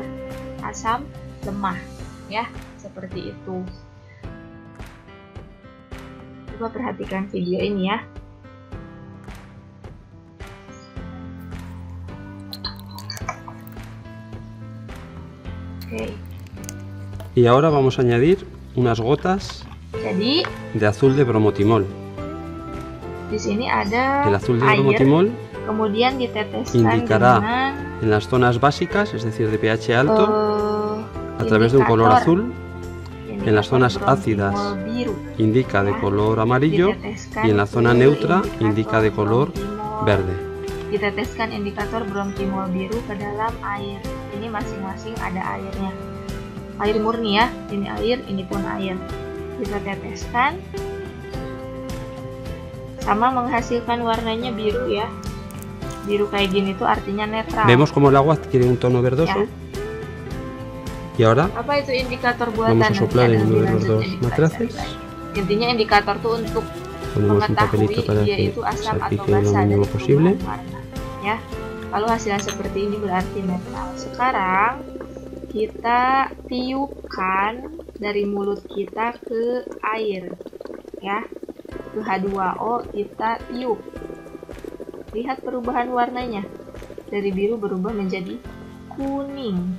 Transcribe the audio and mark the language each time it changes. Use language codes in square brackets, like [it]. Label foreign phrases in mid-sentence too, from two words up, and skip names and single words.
[id] Asam lemah, ya, seperti itu. Coba perhatikan video ini ya. Oke. [es] Y ahora vamos a añadir unas gotas [id] Jadi, [es] de azul de bromotimol. [id] di sini ada [es] El azul de [id] air, [es] bromotimol [id] kemudian diteteskan [es] indicará [id] dengan [es] en las zonas básicas, es decir, de pH alto, a través de un color azul. En las zonas ácidas [id] biru. [es] indica de color amarillo y en la zona neutra indica de color verde. [id] Diteteskan indikator brontimol biru ke dalam air. Ini masing-masing ada airnya. Air murni ya, ini air, ini pun air. Kita teteskan. Sama menghasilkan warnanya biru ya. Biru kayak gini tuh artinya netral. [es] Vemos como el agua adquiere un tono verdoso. [id] Ya. [es] Y ahora [id] Apa itu indikator buatan? [es] vamos a soplar en uno de los [id] Nanti [es] dos [id] lanjut [es] matraces. [id] Intinya indikator tuh untuk [es] Ponemos un papelito para [id] dia [es] que [id] itu asam atau [es] salpique lo [id] basa [es] mínimo [id] dari [es] posible. [id] perubahan warna. Ya, kalau hasilnya seperti ini berarti netral. Sekarang kita tiupkan dari mulut kita ke air, ya. Ke H2O kita tiup. Lihat perubahan warnanya. Dari biru berubah menjadi kuning.